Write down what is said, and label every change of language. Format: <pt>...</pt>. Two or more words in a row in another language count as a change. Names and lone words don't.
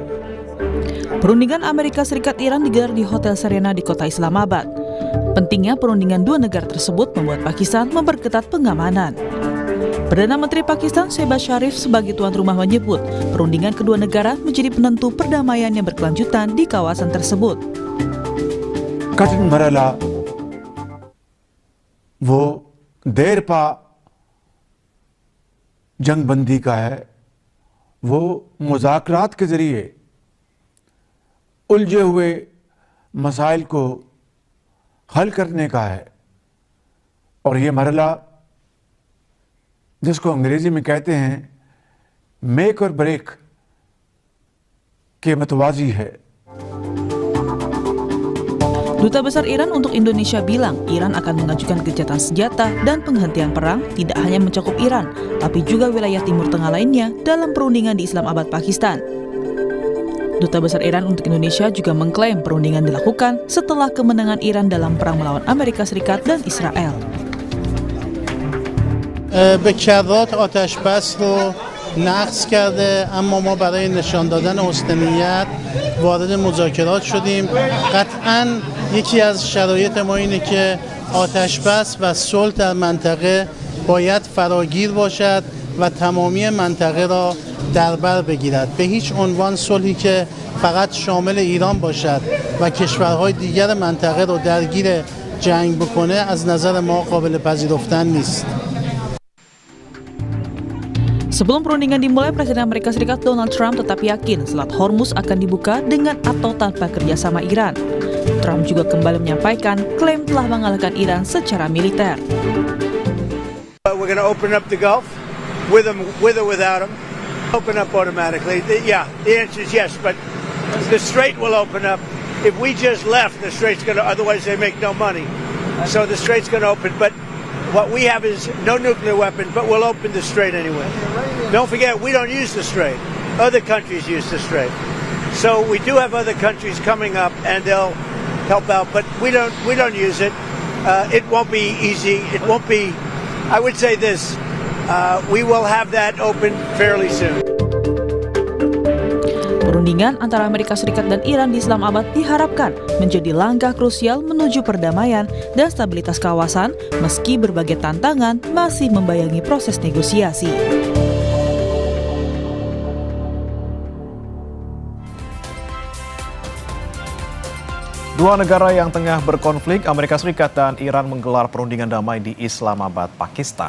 <id>Perundingan Amerika Serikat Iran digelar di Hotel Serena di kota Islamabad. Pentingnya perundingan dua negara tersebut membuat Pakistan memperketat pengamanan. Perdana Menteri Pakistan Shehbaz Sharif sebagai tuan rumah menyebut perundingan kedua negara menjadi penentu perdamaian yang berkelanjutan di kawasan tersebut.</id> <ur>کٹھن مرحلہ وہ دیر پا جنگ بندی کا ہے، وہ مذاکرات کے ذریعے الجھے ہوئے مسائل کو حل کرنے کا ہے. اور یہ مرحلہ جس کو انگریزی میں کہتے ہیں</ur> <en>make or break</en> <ur>کے متوازی ہے.</ur> <id>Duta Besar Iran untuk Indonesia bilang Iran akan mengajukan gencatan senjata dan penghentian perang tidak hanya mencakup Iran, tapi juga wilayah Timur Tengah lainnya dalam perundingan di Islamabad, Pakistan. Duta Besar Iran untuk Indonesia juga mengklaim perundingan dilakukan setelah kemenangan Iran dalam perang melawan Amerika Serikat dan Israel.</id> <fa>به کرات آتش بس رو نقض کرده، اما ما برای نشان دادن حسن نیت وارد مذاکرات شدیم. قطعاً یکی از شرایط ما اینه که آتش بس و صلح در منطقه باید فراگیر باشد و تمامی منطقه را در بر بگیرد. به هیچ عنوان صلحی که فقط شامل ایران باشد و کشورهای دیگر منطقه را درگیر جنگ بکنه از نظر ما قابل پذیرفتن نیست.</fa> <id>Sebelum perundingan dimulai, Presiden Amerika Serikat Donald Trump tetap yakin Selat Hormuz akan dibuka dengan atau tanpa kerjasama Iran. Trump juga kembali menyampaikan klaim telah mengalahkan Iran secara militer.</id> <en>We're going to open up the Gulf with or without them. Open up automatically. The answer is yes, but the Strait will open up. If we just left, the Strait's going to, otherwise they make no money. So the Strait's going to open, but what we have is no nuclear weapons, but we'll open the Strait anyway. Don't forget, we don't use the Strait. Other countries use the Strait. So we do have other countries coming up, and they'll help out, but we don't use it. It won't be easy. It won't be. I would say this: we will have that open fairly soon.</en> <id>Perundingan antara Amerika Serikat dan Iran di Islamabad diharapkan menjadi langkah krusial menuju perdamaian dan stabilitas kawasan meski berbagai tantangan masih membayangi proses negosiasi. Dua negara yang tengah berkonflik, Amerika Serikat dan Iran menggelar perundingan damai di Islamabad, Pakistan.</id>